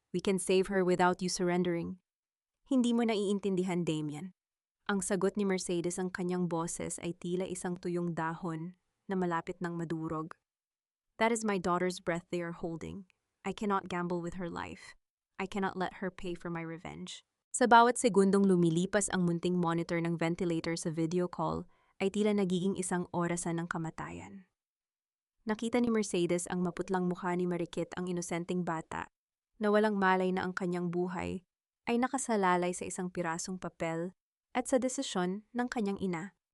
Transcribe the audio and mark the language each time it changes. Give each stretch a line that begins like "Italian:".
English: We can save her without you surrendering.
Filipino: Hindi mo naiintindihan, Damian. Ang sagot ni Mercedes, ang kanyang boses ay tila isang tuyong dahon na malapit ng madurog.
English: That is my daughter's breath they are holding. I cannot gamble with her life. I cannot let her pay for my revenge.
Filipino: Sa bawat segundong lumilipas ang munting monitor ng ventilator sa video call, ay tila nagiging isang orasan ng kamatayan. Nakita ni Mercedes ang maputlang mukha ni Marikit, ang inosenteng bata, na walang malay na ang kanyang buhay ay nakasalalay sa isang pirasong papel at sa desisyon ng kanyang ina.